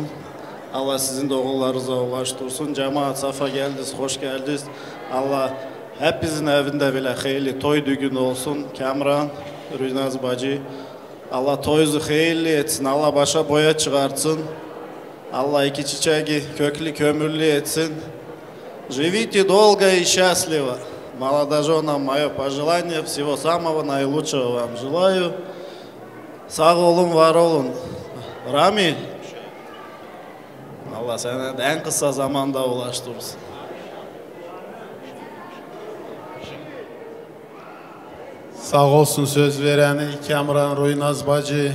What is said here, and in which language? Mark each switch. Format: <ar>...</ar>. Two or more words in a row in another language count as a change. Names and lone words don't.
<tr>Allah sizin de oğullarınıza ulaştırsın. Cemaat safa geldiniz, hoş geldiniz. Allah hepinizin evinde bile hayırlı toy düğün olsun. Kemran, Roynaz bacı. Allah toyunuzu hayırlı etsin. Allah başa boya çıkartsın. Allah iki çiçeği köklü kömürlü etsin.</tr> <ru>Живите долго и счастливо. Молодоженам мое пожелание, всего самого наилучшего вам желаю.</ru> <tr>Sağ olun, var olun. Ramil, Allah seni de en kısa zamanda ulaştırsın. Sağ olsun söz vereni Kemran Roynaz bacı.</tr>